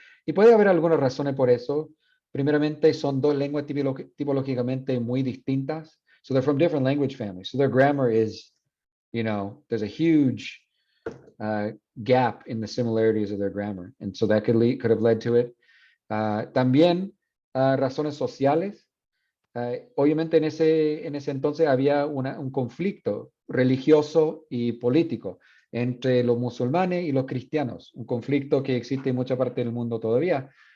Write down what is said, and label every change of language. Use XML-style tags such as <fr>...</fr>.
<es>Y puede haber algunas razones por eso. Primeramente, son dos lenguas tipológicamente muy distintas.</es> <en>So they're from different language families. So their grammar is, there's a huge gap in the similarities of their grammar. And so that could have led to it.</en> <es>También razones sociales. Obviamente en ese entonces había un conflicto religioso y político entre los musulmanes y los cristianos, un conflicto que existe en mucha parte del mundo todavía.</es>